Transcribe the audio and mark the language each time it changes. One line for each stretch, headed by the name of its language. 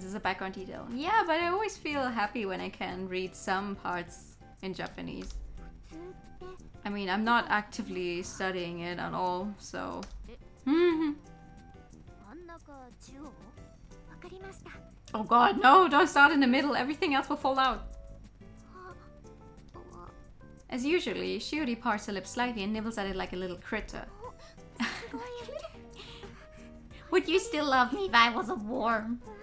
English: This is a background detail. Yeah, but I always feel happy when I can read some parts in Japanese.
Japanese: 普通って
English: I mean, I'm not actively studying it at all, so.
Japanese: 真ん中中央。わかりました。
English: Oh god, no, don't start in the middle, everything else will fall out. あ、あ、 As usually, Shiori parts her lips slightly and nibbles at it like a little critter.
Japanese: すごい。
English: Would you still love me if I was a worm?